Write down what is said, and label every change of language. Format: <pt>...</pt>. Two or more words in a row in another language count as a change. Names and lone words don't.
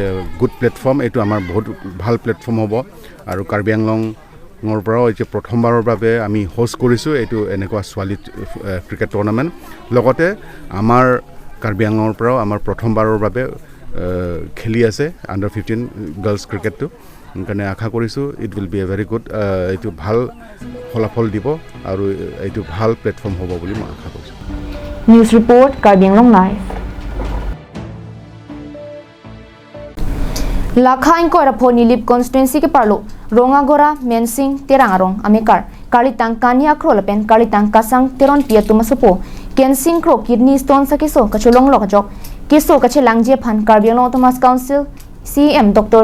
<en>a good platform</en> <as>এইটো আমাৰ বহুত ভাল প্লেটফৰ্ম হ'ব আৰু কাৰ্বিআংলঙৰ পৰাও এতিয়া প্ৰথমবাৰৰ বাবে আমি হোষ্ট কৰিছোঁ এইটো এনেকুৱা ছোৱালী</as> <en>cricket tournament</en> <as>লগতে আমাৰ কাৰ্বিআংলঙৰ পৰাও আমাৰ প্ৰথমবাৰৰ বাবে খেলি আছে</as> <en>under 15 girls cricketটো</en> <as>সেইকাৰণে আশা কৰিছোঁ</as> <en>it will be a very good</en> <as>এইটো ভাল ফলাফল দিব আৰু এইটো ভাল প্লেটফৰ্ম হ'ব বুলি মই আশা কৰিছোঁ</as> <en>News report</en> <mjw>Karbianglong live Lakha inko ra phoni lip constituency ke parlo Rongagora Mensing Terangarong Amekar Kalitang Kania Krolapen Kalitang Kasang Teron Piatumasopo Kensing Kro</mjw> <en>kidney stone</en> <mjw>sakiso kacholong lokajok kiso kachelangje phan Karbianglong Autonomous Council CM Dr.</mjw>